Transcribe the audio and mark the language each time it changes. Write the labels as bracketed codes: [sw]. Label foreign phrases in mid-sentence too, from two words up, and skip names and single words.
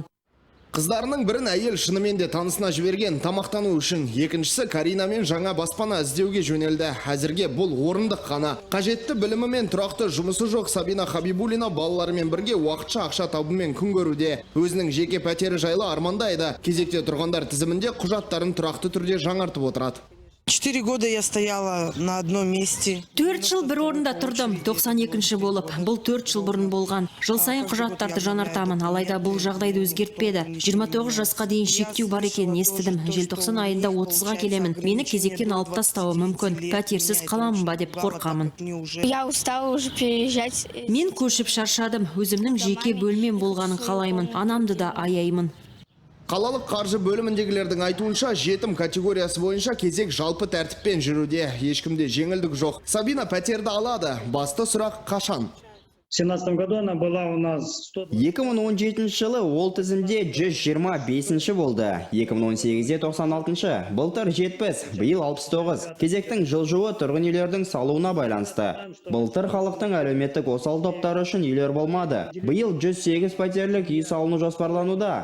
[kk] Қыздарының бірін әйел шынымен де танысына жіберген тамақтану үшін, екіншісі Каринамен жаңа баспана іздеуге жөнелді. Әзірге бұл орындық қана. Қажетті білімі мен тұрақты жұмысы жоқ Сабина Хабибулина балаларымен бірге уақытша ақша табумен күн көруде. Өзінің жеке пәтері жайлы армандайды. Кезекте тұрғандар тізімінде құжаттарын тұрақты түрде жаңартып отырады. [ru] 4 года я стояла на одном месте. [kk] 4 жыл бір орында тұрдым, 92-ші болып. Бұл 4 жыл бұрын болған. Жыл сайын құжаттарды жаңартамын, алайда бұл жағдайды өзгертпеді. 29 жасқа дейін шектеу бар екенін естідім. Желтоқсан айында 30-ға келемін. Мені кезектен алып тастауы мүмкін. Пәтерсіз қаламын ба деп қорқамын. [ru] Я устала уже переезжать. [kk] Мен көшіп шаршадым. Өзімнің жеке бөлмем болғанын қалаймын. Анамды да аяймын. Қалалық қаржы бөліміндегілердің айтуынша жетім категориясы бойынша кезек жалпы тәртіппен жүруде. Ешкімде жеңілдік жоқ. Сабина пәтерді алады. Басты сұрақ қашан? [ru] В 2017 году она была у нас [kk] 2017 жылы ол тізімде 125-ші болды. 2018-де 96-шы, былтыр 70, биыл 69. Кезектің жылжуы тұрғын үйлердің салуына байланысты. Былтыр халықтың әлеуметтік осал топтары үшін үйлер болмады. Биыл 108 пәтерлік үй салыну жоспарлануда.